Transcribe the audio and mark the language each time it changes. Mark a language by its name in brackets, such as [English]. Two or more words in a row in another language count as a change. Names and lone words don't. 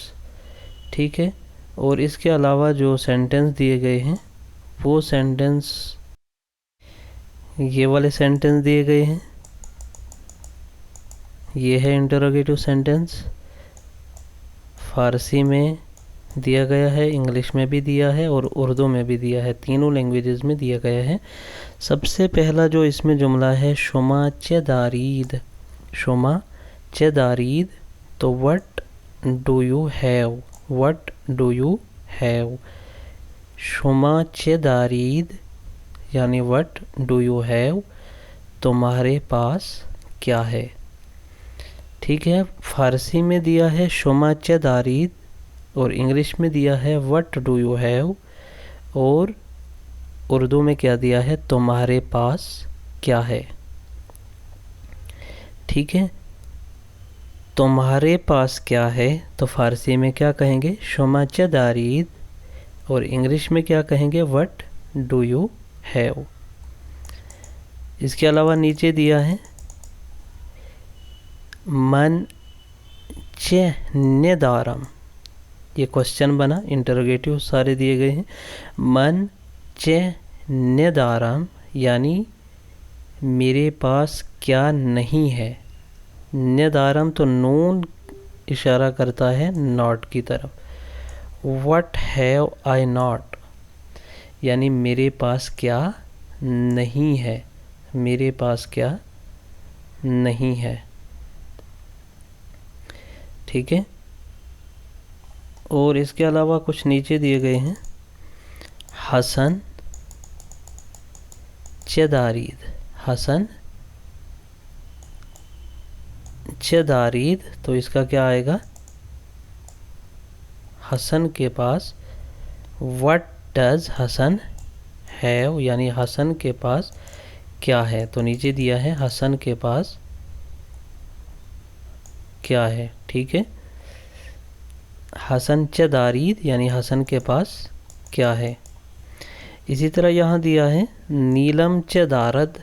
[Urdu] ٹھیک ہے، اور اس کے علاوہ جو سینٹنس دیے گئے ہیں وہ سینٹنس، یہ والے سینٹنس دیے گئے ہیں۔ یہ ہے انٹروگیٹو سینٹنس، فارسی میں دیا گیا ہے، انگلش میں بھی دیا ہے اور اردو میں بھی دیا ہے، تینوں لینگویجز میں دیا گیا ہے۔ سب سے پہلا جو اس میں جملہ ہے، [Persian] شما چه دارید۔ شما چه دارید، [English] تو what do you have، what do you have۔ [Persian] شما چه دارید [Urdu] یعنی [English] what do you have، [Urdu] تمہارے پاس کیا ہے۔ ٹھیک ہے، فارسی میں دیا ہے [Persian] شما چه دارید، [Urdu] اور انگلش میں دیا ہے [English] what do you have، [Urdu] اور اردو میں کیا دیا ہے؟ تمہارے پاس کیا ہے۔ ٹھیک ہے، تمہارے پاس کیا ہے تو فارسی میں کیا کہیں گے؟ [Persian] شما چه دارید، [Urdu] اور انگلش میں کیا کہیں گے؟ [English] what do you have۔ [Urdu] اس کے علاوہ نیچے دیا ہے [Persian] من چه ندارم، [Urdu] یہ کوسچن بنا، انٹروگیٹو سارے دیے گئے ہیں۔ [Persian] من چه ندارم [Urdu] یعنی میرے پاس کیا نہیں ہے۔ ندارم تو نون اشارہ کرتا ہے ناٹ کی طرف۔ [English] what have I not [Urdu] یعنی میرے پاس کیا نہیں ہے، میرے پاس کیا نہیں ہے۔ ٹھیک ہے، اور اس کے علاوہ کچھ نیچے دیے گئے ہیں۔ [Persian] حسن چه دارید، حسن چه دارید، [Urdu] تو اس کا کیا آئے گا؟ حسن کے پاس [English] what does حسن have [Urdu] یعنی حسن کے پاس کیا ہے، تو نیچے دیا ہے حسن کے پاس کیا ہے۔ ٹھیک ہے، [Persian] حسن چ دارید [Urdu] یعنی حسن کے پاس کیا ہے. اسی طرح یہاں دیا ہے [Persian] نیلم چ دارد.